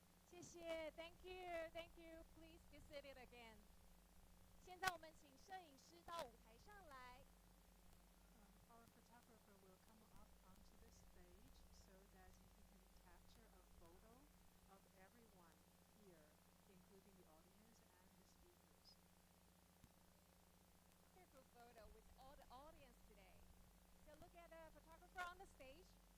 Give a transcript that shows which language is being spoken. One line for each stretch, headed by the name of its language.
Chinese: 谢谢
English: ，Thank you, Thank you. Please be seated again.
Chinese: 现在我们请摄影师到舞台上来。
English: Our photographer will come up onto the stage so that he can capture a photo of everyone here, including the audience and the speakers. Wonderful photo with all the audience today. So look at the photographer on the stage.